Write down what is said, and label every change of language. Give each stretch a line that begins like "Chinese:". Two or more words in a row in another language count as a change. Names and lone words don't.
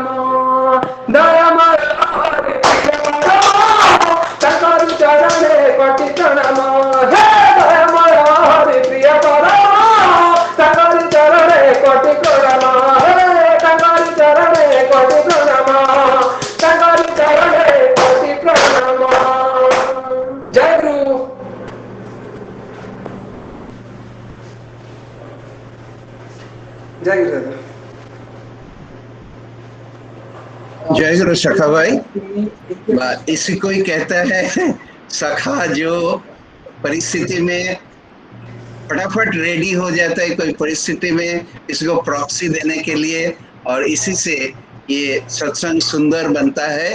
Odia: ଦୟାମୟ ହରି ପ୍ରିୟ ପରମ ତାଙ୍କରି ଚରଣେ କୋଟି ପ୍ରଣାମ ହେ ଦୟାମୟ ହରି ପ୍ରିୟ ପରମ ତାଙ୍କରି ଚରଣେ କୋଟି ପ୍ରଣାମ ହେ ତାଙ୍କରି ଚରଣେ କୋଟି ପ୍ରଣାମ ତାଙ୍କରି ଚରଣେ କୋଟି ପ୍ରଣାମ ଜୟ ଗୁରୁ जय गुरु
Hindi: जय गुरु सखा भाई। इसी को ही कहता है सखा जो परिस्थिति में फटाफट रेडी हो जाता है कोई परिस्थिति में इसको प्रॉक्सी देने के लिए, और इसी से ये सत्संग सुंदर बनता है।